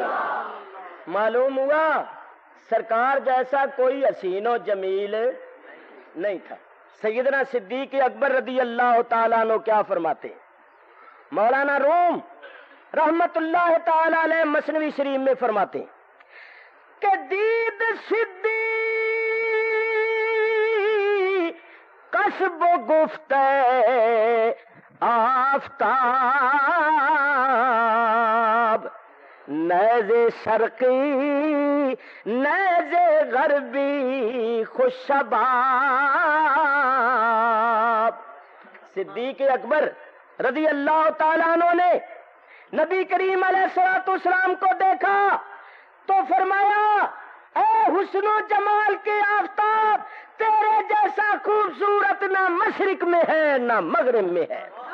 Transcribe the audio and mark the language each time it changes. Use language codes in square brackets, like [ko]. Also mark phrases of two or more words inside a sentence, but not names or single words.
[ur] معلوم ہوا سرکار جیسا کوئی حسین و جمیل نہیں تھا. سیدنا صدیق اکبر [ar] رضی اللہ تعالیٰ عنہ [ur] کیا فرماتے ہیں؟ مولانا روم [ar] رحمت اللہ تعالی علیہ [ur] مثنوی شریف میں فرماتے ہیں کہ [fa] دید صدیق قصب و گفت آفتاب, نیز شرقی نیز غربی خوش شباب. [ur] صدیق اکبر [ar] رضی اللہ تعالیٰ عنہ [ur] نے نبی کریم [ar] علیہ الصلوۃ والسلام [ur] کو دیکھا تو فرمایا, اے حسن و جمال کے آفتاب, تیرے جیسا خوبصورت نہ مشرق میں ہے نہ مغرب میں ہے.